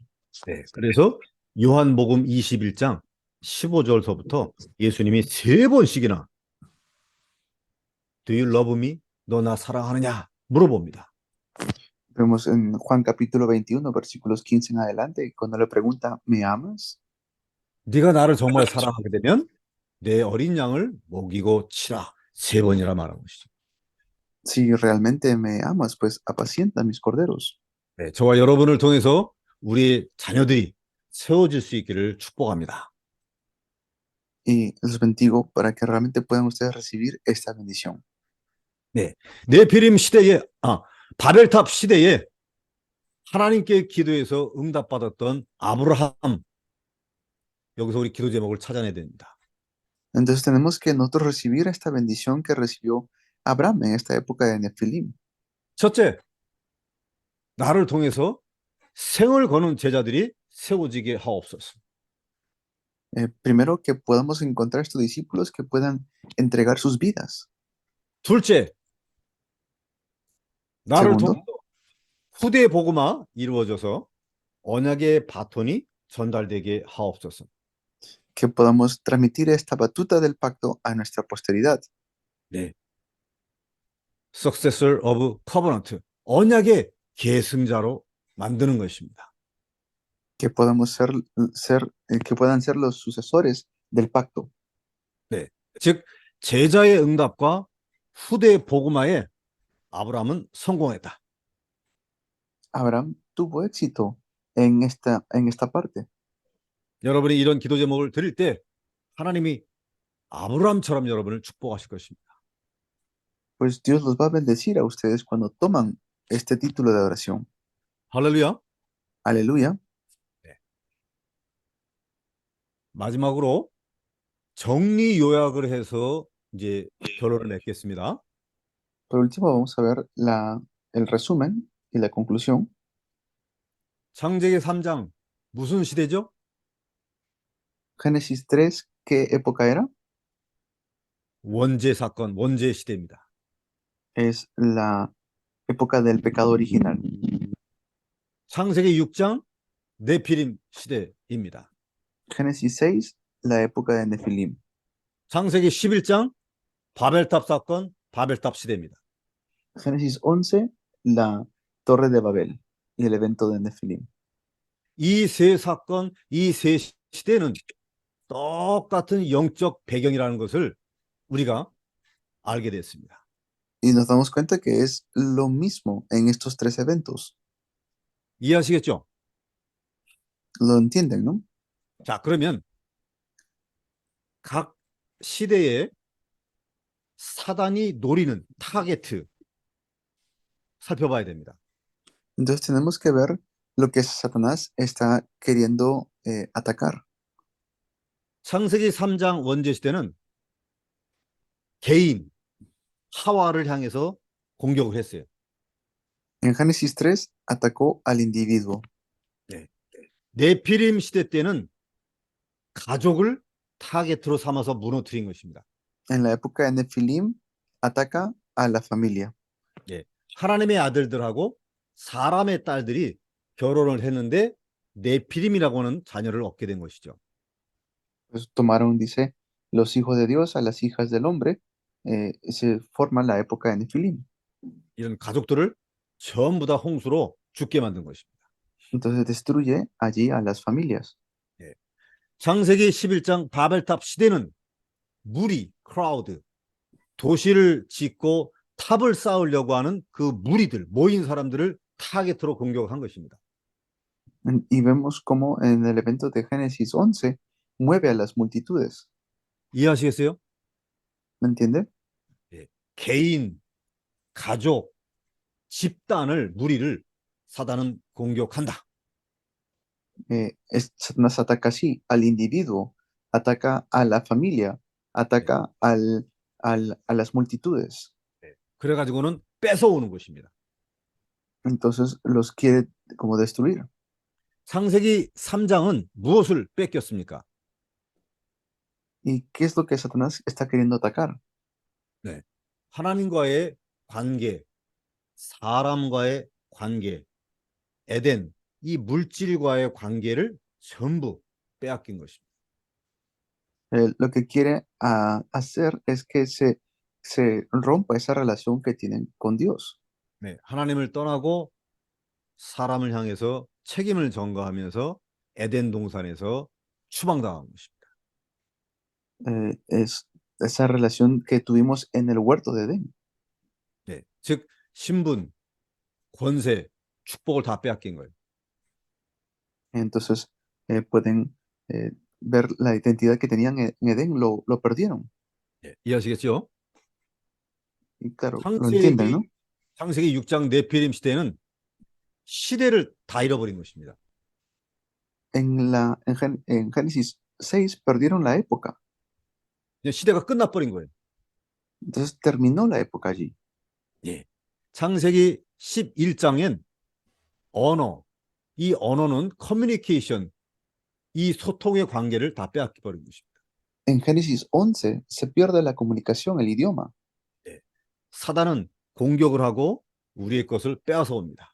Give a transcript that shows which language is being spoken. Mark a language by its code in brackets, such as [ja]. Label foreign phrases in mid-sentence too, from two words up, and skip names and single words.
[ko] 그래서 요한복음 21장 15절서부터 예수님이 3번씩이나 [en] Do you love me? [ko] 너 나 사랑하느냐? 물어봅니다. [es] Vemos en Juan capítulo 21, versículos 15 en adelante, cuando le pregunta, ¿me amas? [ko] 네가 나를 정말 사랑하게 되면 내 어린 양을 먹이고 치라. 3번이라 말한 것이죠. [es] Si realmente me amas, pues apacienta mis corderos. [ko] 저와 여러분을 통해서 우리 자녀들이 세워질 수 있기를 축복합니다. [es] Y los bendigo para que realmente puedan ustedes recibir esta bendición. [ko] 네피림 시대에 바벨탑 시대에 하나님께 기도해서 응답받았던 아브라함, 여기서 우리 기도 제목을 찾아내야 됩니다. [es] Entonces tenemos que nosotros recibir esta bendición que recibió Abraham en esta época de Nefilim. [ko] 첫째, 나를 통해서 생을 거는 제자들이 세워지게 하옵소서. [es] Primero, que podamos encontrar estos discípulos que puedan entregar sus vidas. [ko] 둘째, 나를 [es] Segundo, [ko] 통해서 후대 복음화 이루어져서 언약의 바톤이 전달되게 하옵소서. [es] que podamos transmitir esta batuta del pacto a nuestra posteridad. [en] Successor of Covenant, [ko] 언약의 계승자로 만드는 것입니다. [es] Que podamos que puedan ser los sucesores del pacto. [ko] 즉 제자의 응답과 후대 복음화에 아브라함은 성공했다. [es] Abraham tuvo éxito en esta parte. [ko] 여러분이 이런 기도 제목을 드릴 때 하나님이 아브라함처럼 여러분을 축복하실 것입니다. [es] Pues Dios los va a bendecir a ustedes cuando toman este título de oración. [ko] 할렐루야. [es] Aleluya. [ko] 마지막으로 정리 요약을 해서 이제 결론을 맺겠습니다. [es] Por último, vamos a ver el resumen y la conclusión. [ko] 창세기 3장 무슨 시대죠? [es] Génesis 3, ¿qué época era? [ko] 원죄 사건, 원죄 시대입니다. [es] Es la época del pecado original. [ko] 창세기 6장 네피림 시대입니다. [es] Génesis 6, la época de Nefilim. [ko] 창세기 11장 바벨탑 사건, 바벨탑 시대입니다. [es] Génesis 11, la torre de Babel y el evento de Nefilim. [ko] 이 세 사건, 이 세 시대는 똑같은 영적 배경이라는 것을 우리가 알게 됐습니다. [es] Y nos damos cuenta que es lo mismo en estos tres eventos. [ko] 이해하시겠죠? [es] Lo entienden, ¿no? [ko] 자, 그러면 각 시대에 사단이 노리는 타겟 살펴봐야 됩니다. [es] Entonces tenemos que ver lo que Satanás está queriendo atacar. [ko] 창세기 3장 원죄 시대는 개인 하와를 향해서 공격을 했어요. [es] En Génesis 3 atacó al individuo. [ko] 네피림 시대 때는 가족을 타겟으로 삼아서 무너뜨린 것입니다. [es] En la época de Nefilim ataca a la familia. [ko] 하나님의 아들들하고 사람의 딸들이 결혼을 했는데 네피림이라고 하는 자녀를 얻게 된 것이죠. [es] Pues tomaron, dice, los hijos de Dios a las hijas del hombre. Se forma la época de Nefilim. [ko] 이런 가족들을 전부 다 홍수로 죽게 만든 것입니다. [es] Entonces destruye allí a las familias. [ko] 창세기 11장 바벨탑 시대는 무리, 크라우드, 도시를 짓고 탑을 쌓으려고 하는 그 무리들, 모인 사람들을 타겟으로 공격한 것입니다. [es] Y vemos cómo en el evento de Génesis 11 mueve a las multitudes. [ko] 이해하시겠어요? [es] ¿Me entiende? [ko] 개인, 가족, 집단을, 무리를 사단은 공격한다. [es] Satanás ataca así al individuo, ataca a la familia, ataca a las multitudes. [ko] 그래가지고는 뺏어오는 것입니다. [es] Entonces los quiere como destruir. [ko] 창세기 3장은 무엇을 뺏겼습니까? [es] ¿Y qué es lo que Satanás está queriendo atacar? [ko] 하나님과의 관계, 사람과의 관계, 에덴, 이 물질과의 관계를 전부 빼앗긴 것입니다. [es] Lo que quiere hacer es que se rompa esa relación que tienen con Dios. [ko] 하나님을 떠나고 사람을 향해서 책임을 전가하면서 에덴 동산에서 추방당한 것입니다. [es] Es esa relación que tuvimos en el huerto de Edén. [ko] 즉 신분, 권세, 축복을 다 빼앗긴 거예요. [es] Entonces pueden ver la identidad que tenían en Edén, lo perdieron. [ko] 이해하시겠죠? [es] Y claro, lo entienden, ¿no? [ko] 창세기 6장 네피림 시대는 시대를 다 잃어버린 것입니다. [es] En Génesis 6 perdieron la época. [ko] 시대가 끝나버린 거예요. [es] Entonces terminó la época allí. [ko] 창세기 11장엔 언어, 이 언어는 커뮤니케이션, 이 소통의 관계를 다 빼앗겨버린 것입니다. [es] En Génesis 11 se pierde la comunicación, el idioma. [ko] 사단은 공격을 하고 우리의 것을 빼앗아 옵니다.